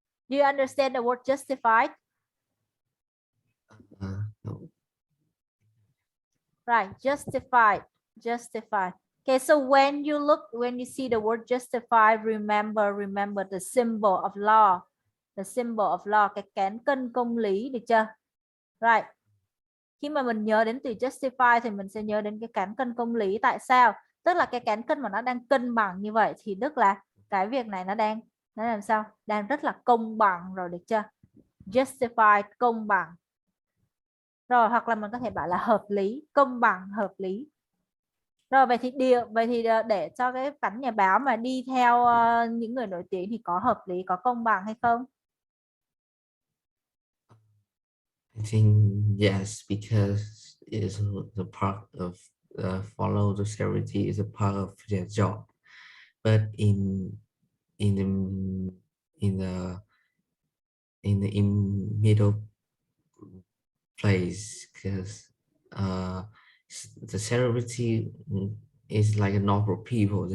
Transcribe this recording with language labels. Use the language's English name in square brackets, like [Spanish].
[English] Do you understand the word justified? No. Right, justified. Okay, so when you see the word justify, remember the symbol of law. [Vietnamese] Cái cán cân công lý, được chưa? [English] Right. [Vietnamese] Khi mà mình nhớ đến từ justify thì mình sẽ nhớ đến cái cán cân công lý. Tại sao? Tức là cái cán cân mà nó đang cân bằng như vậy thì tức là cái việc này nó làm sao? Đang rất là công bằng rồi, được chưa? Justify, công bằng. Rồi, hoặc là mình có thể bảo là hợp lý, công bằng, hợp lý. Rồi vậy thì để cho cái cảnh nhà báo mà đi theo những người nổi tiếng thì có hợp lý, có công bằng hay không? [English] I think yes, because it is the part of follow the celebrity is a part of their job, but in the middle place, because the celebrity is like a normal people.